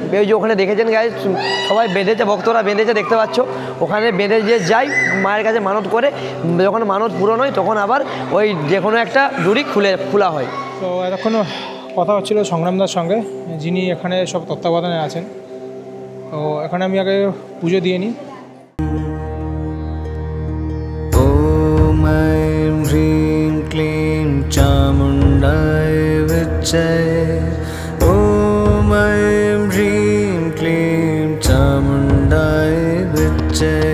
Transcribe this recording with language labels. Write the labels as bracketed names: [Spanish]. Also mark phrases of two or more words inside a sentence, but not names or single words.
[Bangla] ওই যে ওখানে দেখেছেন গায়ে সবাই বেঁধেছে, ভক্তরা বেঁধেছে দেখতে পাচ্ছ, ওখানে বেঁধে দিয়ে যায় মায়ের কাছে মানত করে। যখন মানত পূরণ হয় তখন আবার ওই যে কোনো একটা ডুরি খোলা হয়। তো এতক্ষণ কথা হচ্ছিল সংগ্রামদার সঙ্গে, যিনি এখানে সব তত্ত্বাবধানে আছেন। তো এখানে আমি আগে পুজো দিয়ে নিই। [Sanskrit] ॐ ऐं ह्रीं क्लीं चामुण्डाय विच्चे। ॐ ऐं ह्रीं क्लीं चामुण्डाय विच्चे।